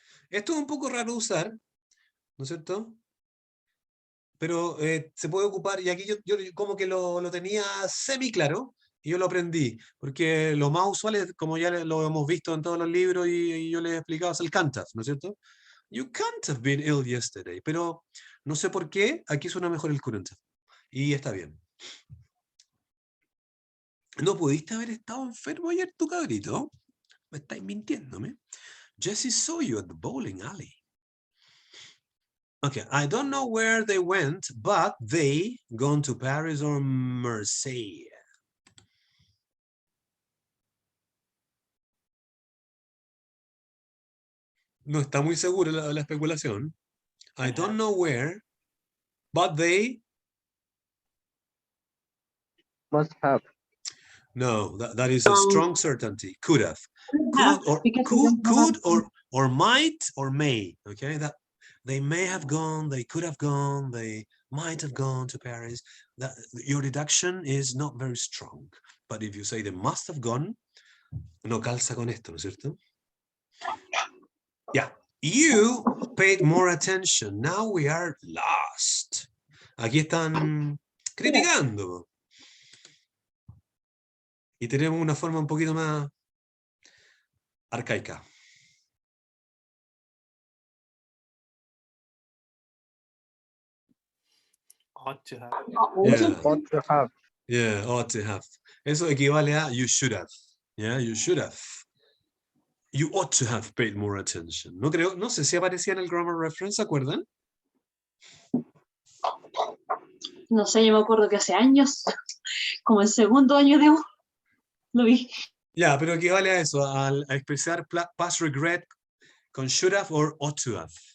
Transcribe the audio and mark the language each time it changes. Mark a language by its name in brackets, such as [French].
[Spanish] Esto es un poco raro usar, ¿no es cierto? Pero se puede ocupar, y aquí yo como que lo tenía semi claro, y yo lo aprendí, porque lo más usual es, como ya lo hemos visto en todos los libros y yo les he explicado, es el can't have, ¿no es cierto? [English] You can't have been ill yesterday, [Spanish] pero no sé por qué, aquí suena mejor el couldn't have, y está bien. ¿No pudiste haber estado enfermo ayer, tu cabrito? Me estáis mintiéndome. [English] Jesse saw you at the bowling alley. Okay, I don't know where they went, but they gone to Paris or Marseille. [Spanish] No está muy seguro la especulación. [English] I don't know where, but they... Must have. No, that is a strong certainty. Could have. Have, Could or because we don't have or might or may. Okay, that they may have gone, they could have gone, they might have gone to Paris. That your deduction is not very strong. But if you say they must have gone, [Spanish] no calza con esto, ¿no es cierto? [English] Yeah. You paid more attention. Now we are lost. [Spanish] Aquí están criticando. Y tenemos una forma un poquito más arcaica. [English] Ought to have. Yeah, Ought to have. yeah, ought to have. [Spanish] Eso equivale a [English] you should have. Yeah, you should have. You ought to have paid more attention. [Spanish] No creo, no sé si aparecía en el grammar reference, ¿se acuerdan? No sé, yo me acuerdo que hace años, como el segundo año de U, lo vi. Ya, pero equivale a eso, a expresar past regret con should have or ought to have.